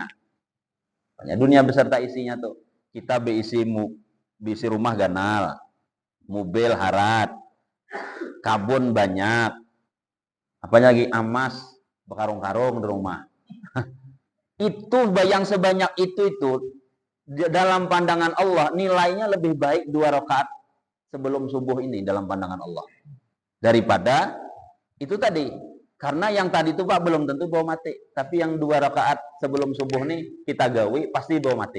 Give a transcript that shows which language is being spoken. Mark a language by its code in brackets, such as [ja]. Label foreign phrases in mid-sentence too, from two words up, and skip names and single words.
[bjn] Dunia beserta isinya tuh, kita beisi rumah ganal, mobil harat, kabun banyak, apanya lagi amas bekarung-karung di rumah. Itu bayang sebanyak itu dalam pandangan Allah nilainya lebih baik 2 rakaat sebelum subuh ini dalam pandangan Allah daripada itu tadi. Karena yang tadi itu Pak belum tentu bawa mati, tapi yang 2 rakaat sebelum subuh nih kita gawi pasti bawa mati.